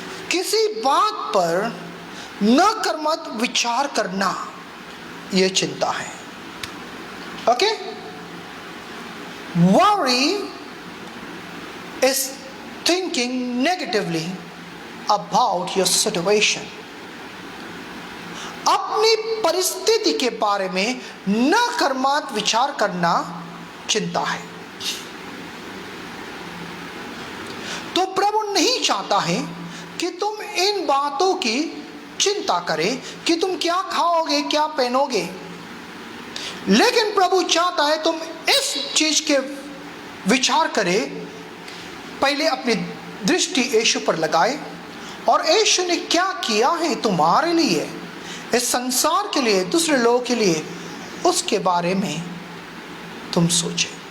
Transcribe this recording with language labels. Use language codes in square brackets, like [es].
[hi] किसी बात पर न कर्मत विचार करना, यह चिंता है। [en] Okay? Worry is thinking negatively about your situation. [hi] अपनी परिस्थिति के बारे में न कर्मत विचार करना चिंता है। तो प्रभु नहीं चाहता है कि तुम इन बातों की चिंता करें कि तुम क्या खाओगे, क्या पहनोगे, लेकिन प्रभु चाहता है तुम इस चीज के विचार करे, पहले अपनी दृष्टि यीशु पर लगाए और यीशु ने क्या किया है तुम्हारे लिए, इस संसार के लिए, दूसरे लोगों के लिए, उसके बारे में तुम सोचे।